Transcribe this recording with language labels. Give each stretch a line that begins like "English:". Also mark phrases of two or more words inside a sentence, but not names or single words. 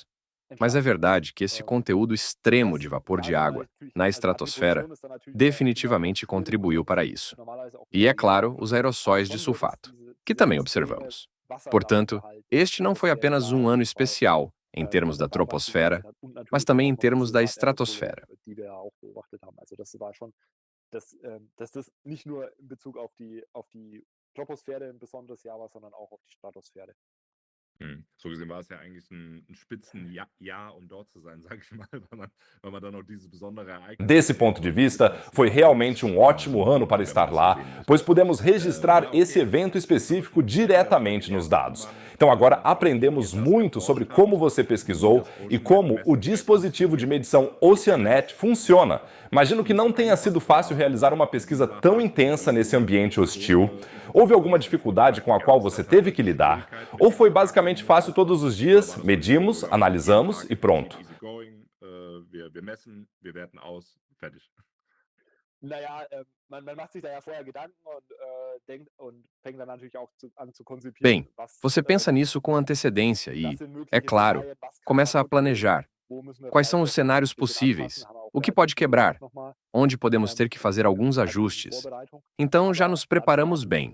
Portuguese: Mas é verdade que esse conteúdo extremo de vapor de água na estratosfera definitivamente contribuiu para isso. E, é claro, os aerossóis de sulfato, que também observamos. Portanto, este não foi apenas um ano especial em termos da troposfera, mas também em termos da estratosfera.
German: So gesehen war es ja eigentlich ein Spitzenjahr, um dort zu sein, sage ich mal, weil man dann noch dieses besondere Ereignis.
Portuguese: Desse ponto de vista, foi realmente um ótimo ano para estar lá, pois pudemos registrar esse evento específico diretamente nos dados. Então agora aprendemos muito sobre como você pesquisou e como o dispositivo de medição Oceanet funciona. Imagino que não tenha sido fácil realizar uma pesquisa tão intensa nesse ambiente hostil. Houve alguma dificuldade com a qual você teve que lidar? Ou foi basicamente fácil todos os dias, medimos, analisamos e pronto?
German: Wir messen, wir werten aus, fertig.
Portuguese: Bem, você pensa nisso com antecedência e, é claro, começa a planejar. Quais são os cenários possíveis? O que pode quebrar? Onde podemos ter que fazer alguns ajustes? Então já nos preparamos bem.